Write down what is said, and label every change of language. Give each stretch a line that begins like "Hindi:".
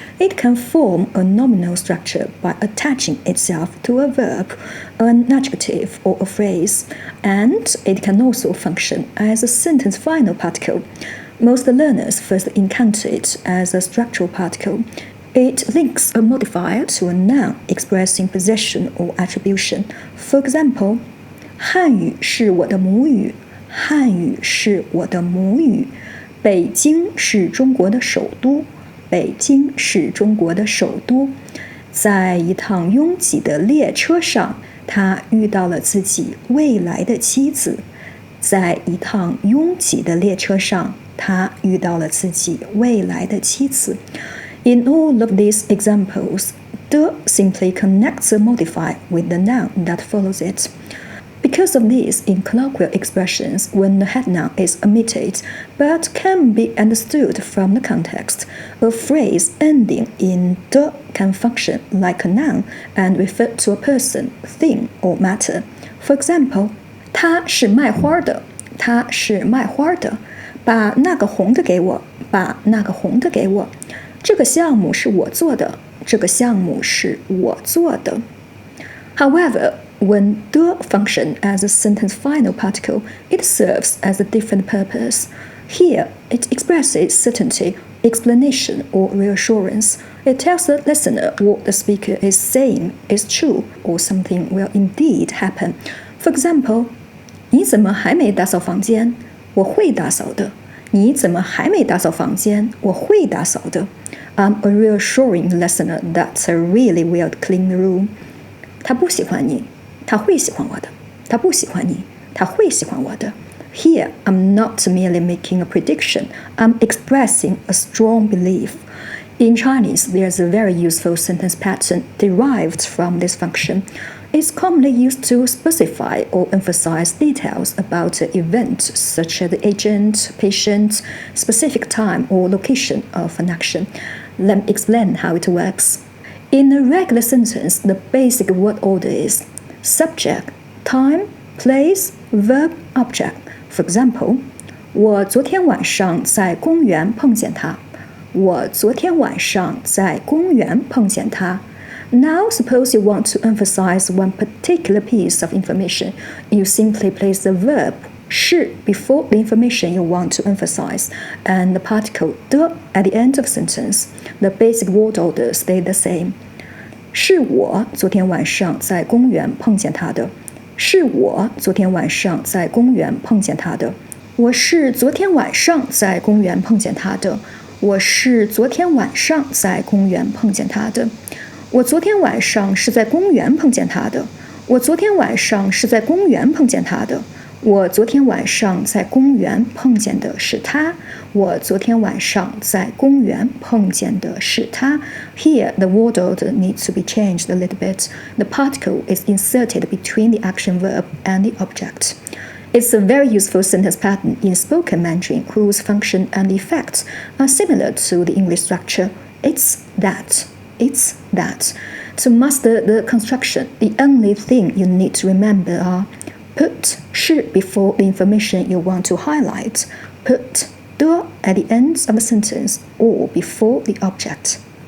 English: It can form a nominal structure by attaching itself to a verb, an adjective, or a phrase, and it can also function as a sentence final particle. Most learners first encounter it as a structural particle. It links a modifier to a noun expressing possession or attribution. For example,
Chinese: 汉语是我的母语，汉语是我的母语。北京是中国的首都，北京是中国的首都。在一趟拥挤的列车上，他遇到了自己未来的妻子。在一趟拥挤的列车上，他遇到了自己未来的妻子。
English: In all of these examples, de simply connects a modifier with the noun that follows it. Because of this, in colloquial expressions, when the head noun is omitted, but can be understood from the context, a phrase ending in de can function like a noun and refer to a person, thing, or matter. For example,
Chinese: 他是卖花的，他是卖花的，把那个红的给我，把那个红的给我。这个项目是我做的，这个项目是我做的。
English: However, when de functions as a sentence final particle, it serves as a different purpose. Here, it expresses certainty, explanation, or reassurance. It tells the listener what the speaker is saying is true or something will indeed happen. For example,
Chinese: 你怎么还没打扫房间？我会打扫的。你怎么还没打扫房间？我会打扫的。
English: I'm reassuring the listener that I really will clean the room.
Chinese: 他不喜欢你，他会喜欢我的。他不喜欢你，他会喜欢我的。
English: Here, I'm not merely making a prediction. I'm expressing a strong belief. In Chinese, there's a very useful sentence pattern derived from this function. It's commonly used to specify or emphasize details about an event, such as the agent, patient, specific time, or location of an action. Let me explain how it works. In a regular sentence, the basic word order is subject, time, place, verb, object. For example,
Chinese: 我昨天晚上在公园碰见他。我昨天晚上在公园碰见他。
English: Now, suppose you want to emphasize one particular piece of information. You simply place the verb 是 before the information you want to emphasize, and the particle 的 at the end of the sentence. The basic word order stay the same.
Chinese: 是我昨天晚上在公园碰见他的。是我昨天晚上在公园碰见他的。我是昨天晚上在公园碰见他的。我是昨天晚上在公园碰见他的。我昨天晚上是在公园碰见他的。我昨天晚上是在公园碰见他的。我昨天晚上在公园碰见的是他。我昨天晚上在公园碰见的是他。
English: Here, the word order needs to be changed a little bit. The particle is inserted between the action verb and the object. It's a very useful sentence pattern in spoken Mandarin whose function and effects are similar to the English structure. It's that. It's that. To master the construction, the only thing you need to remember are put 是 before the information you want to highlight, put 的 at the end of a sentence or before the object.